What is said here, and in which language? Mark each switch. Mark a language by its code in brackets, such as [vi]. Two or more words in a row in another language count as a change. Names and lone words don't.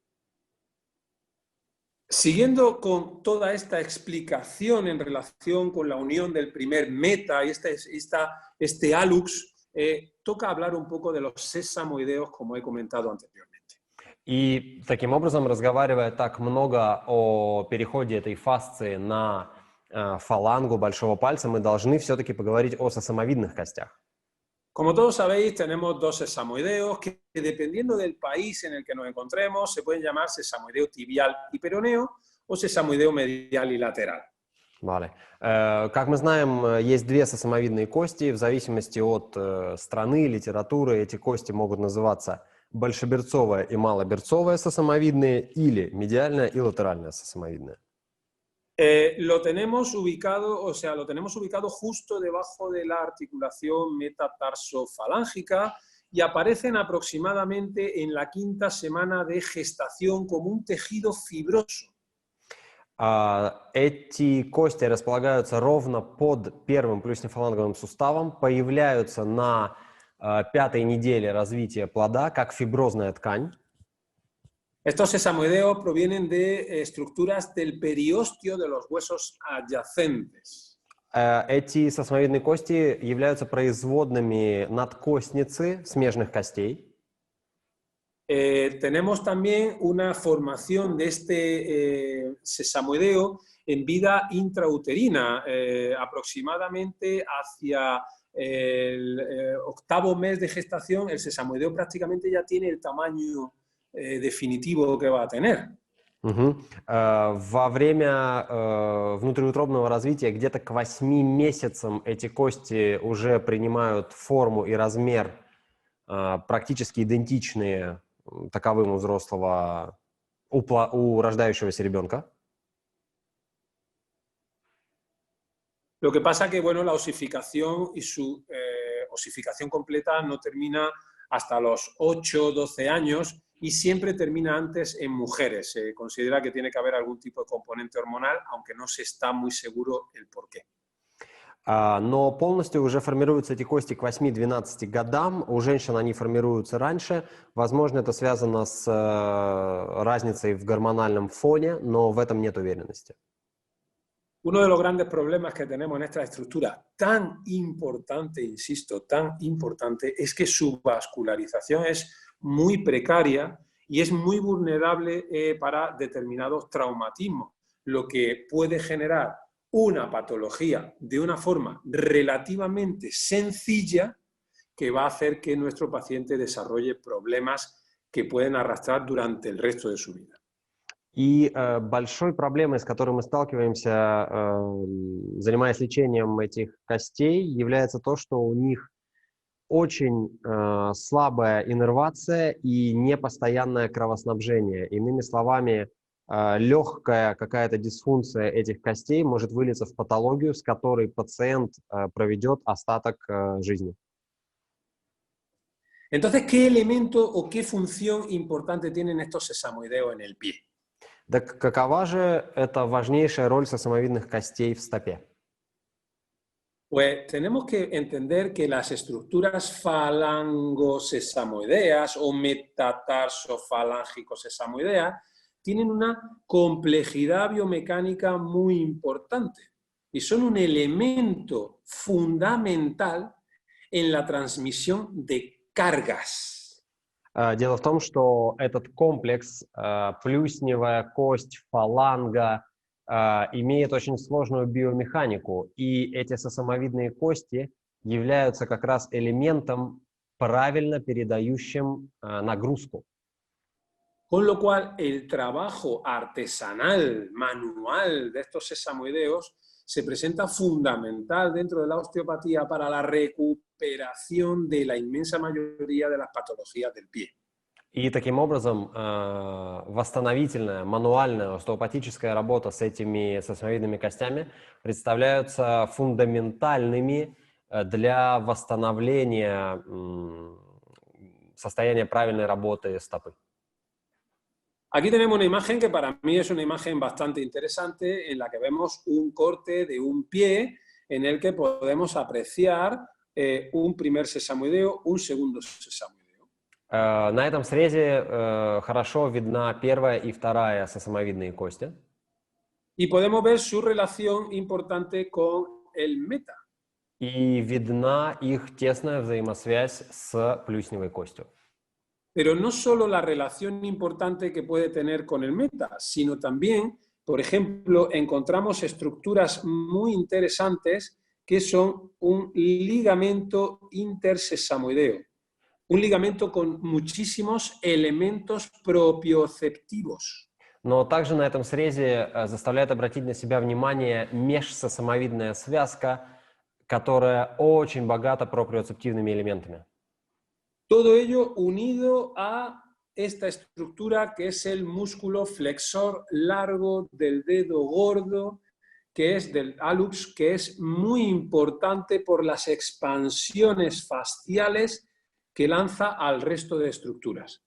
[es] Siguiendo con toda esta explicación en relación con la unión del primer meta y este hallux, toca hablar un poco de los sesamoideos, como he comentado anteriormente. [ru] И таким образом, разговаривая так много о переходе этой фасции на фалангу большого пальца, мы должны все-таки поговорить о сосамовидных костях. [es] Como todos sabéis, tenemos dos sesamoideos que, dependiendo del país en el que nos encontremos, se pueden llamar sesamoideo tibial y peroneo o sesamoideo medial y lateral. Vale. [ru] Как мы знаем, есть две сосамовидные кости. В зависимости от страны, литературы, эти кости могут называться большеберцовая и малоберцовая сосамовидные или медиальная и латеральная сосамовидная. [es] Lo tenemos ubicado justo debajo de la articulación metatarso-falángica y aparecen aproximadamente en la 5ª semana de gestación como un tejido fibroso. [ru] Эти кости располагаются ровно под первым плюснефаланговым суставом, появляются на 5-й неделе развития плода, как фиброзная ткань. [es] Estos sesamoideos provienen de estructuras del periósteo de los huesos adyacentes. [ru] Эти сосамовидные кости являются производными надкостницы смежных костей. [es] Tenemos también una formación de este sesamoideo en vida intrauterina, aproximadamente hacia el 8º mes de gestación, el sesamoideo prácticamente ya tiene el tamaño definitivo que va a tener. [ru] Во время внутриутробного развития где-то к 8 месяцам эти кости уже принимают форму и размер практически идентичные таковым у взрослого, у рождающегося ребенка. [es] Lo que pasa que, bueno, la osificación y su osificación completa no termina hasta los 8 o 12 años y siempre termina antes en mujeres. Se considera que tiene que haber algún tipo de componente hormonal, aunque no se está muy seguro el por qué. [ru] Но полностью уже формируются эти кости к 8-12 годам. У женщин они формируются раньше. Возможно, это связано с разницей в гормональном фоне, но в этом нет уверенности. [es] Uno de los grandes problemas que tenemos en esta estructura tan importante, insisto, tan importante, es que su vascularización es muy precaria y es muy vulnerable para determinados traumatismos, lo que puede generar una patología de una forma relativamente sencilla que va a hacer que nuestro paciente desarrolle problemas que pueden arrastrar durante el resto de su vida. [ru] И большой проблемой, с которой мы сталкиваемся, занимаясь лечением этих костей, является то, что у них очень слабая иннервация и непостоянное кровоснабжение. Иными словами, легкая какая-то дисфункция этих костей может вылиться в патологию, с которой пациент проведет остаток жизни. [es] Entonces, ¿qué elemento o qué función importante tienen estos sesamoideos en el pie? [ru] Так какова же эта важнейшая роль сосамовидных костей в стопе? [es] Pues tenemos que entender que las estructuras falangosesamoideas o metatarsofalángicos-sesamoideas tienen una complejidad biomecánica muy importante y son un elemento fundamental en la transmisión de cargas. [ru] Дело в том, что этот комплекс, плюсневая кость, фаланга, имеет очень сложную биомеханику, и эти сосамовидные кости являются как раз элементом, правильно передающим нагрузку. [es] Con lo cual, el trabajo artesanal, manual de estos sesamoideos se presenta fundamental dentro de la osteopatía para la recuperación de la inmensa mayoría de las patologías del pie. [ru] И таким образом восстановительная, мануальная, остеопатическая работа с этими сосамовидными костями представляются фундаментальными для восстановления состояния правильной работы стопы. [es] Aquí tenemos una imagen que para mí es una imagen bastante interesante en la que vemos un corte de un pie en el que podemos apreciar un primer sesamoideo, un segundo sesamoideo. [ru] На этом срезе хорошо видна первая и вторая сосамовидные кости. [es] Y podemos ver su relación importante con el meta. [ru] И видна их тесная взаимосвязь с плюсневой костью. [es] Pero no solo la relación importante que puede tener con el meta, sino también, por ejemplo, encontramos estructuras muy interesantes que son un ligamento intersesamoideo, un ligamento con muchísimos elementos propioceptivos. [ru] Но также на этом срезе заставляет обратить на себя внимание межсосамовидная связка, которая очень богата проприоцептивными элементами. [es] Todo ello unido a esta estructura que es el músculo flexor largo del dedo gordo, que es del hallux, que es muy importante por las expansiones fasciales que lanza al resto de estructuras.